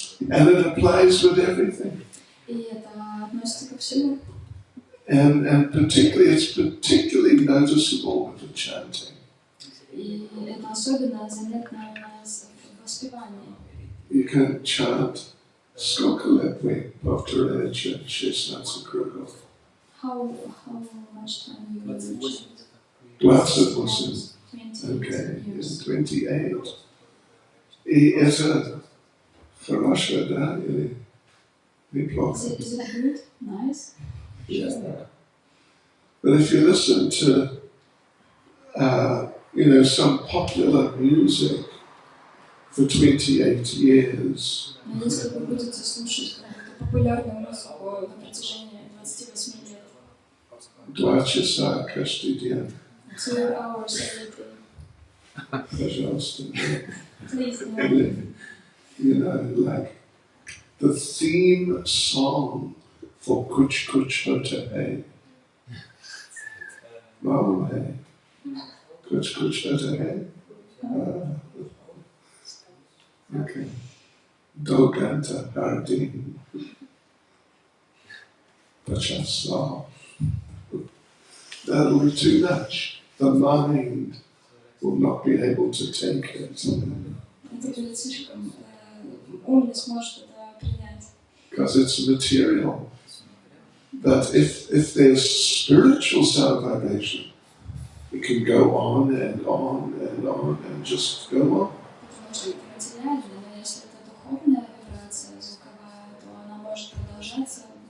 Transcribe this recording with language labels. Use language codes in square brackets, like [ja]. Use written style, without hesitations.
[en] And it applies with everything. [ru] И это относится ко всему. [en] And particularly, it's particularly noticeable with the chanting. [ru] И это особенно заметно у нас в воспевании. [en] You can chant Skokalepvi, Bhakti-Ranacha, Shesnatsa Krugov. How much time you mentioned? 28. 28 Okay, years. 28. [ru] И это хорошо, да, или неплохо? [en] Is it good? Nice? Yeah. But if you listen to, some popular music for 28 years, [ru] Но если вы будете слушать какую-то популярную музыку на протяжении 28 лет, 2 часа каждый день, [en] 2 hours every day, [ru] пожалуйста. [en] please, no. Like the theme song for Kuch Kuch Hota Hai. [hi] Malum hai. Kuch Kuch Hota Hai. Okay. Do Ganta Hardin. Pachas. [en] That'll be too much. The mind will not be able to take it. [ru] Это будет слишком, ум не сможет это принять. [en] Because it's material. That if there's spiritual sound vibration, it can go on and on and on and just go on. [ru] Потому что это материально, но если это духовная вибрация звуковая, то она может продолжаться.